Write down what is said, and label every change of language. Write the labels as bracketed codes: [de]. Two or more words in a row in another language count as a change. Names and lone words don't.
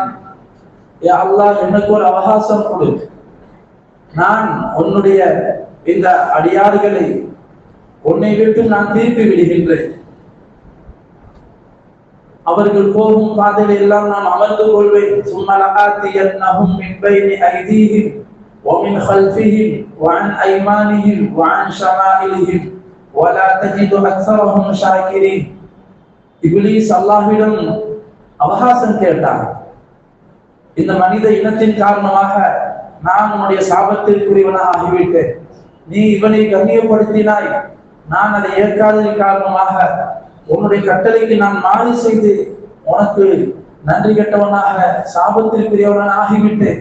[ta] யா அல்லாஹ், எனக்கு ஒரு அவகாசம் கொடு, நான் உன்னுடைய இந்த அடியார்களை உன்னை விட்டு நான் திருப்பி விடுகின்றேன். அவர்கள் போகும் பாதையில எல்லாம் நான் அமர்ந்து கொள்வேன். [ar] ثم لآتينهم من بين أيديهم ومن خلفهم وعن أيمانهم وعن شمائلهم ولا تجد أكثرهم شاكرين. [ta] இப்லீஸ் அல்லாஹ்விடம் அவகாசம் கேட்டான். இந்த மனித இனத்தின் காரணமாக நான் உன்னுடைய சாபத்திற்குரியவனாக ஆகிவிட்டேன். நீ இவனை கண்ணியப்படுத்தினாய், நான் அதை ஏற்காததின் காரணமாக உன்னுடைய கட்டளைக்கு நான் மாறி செய்து உனக்கு நன்றி கெட்டவனாக சாபத்திற்குரியவனாக ஆகிவிட்டேன்.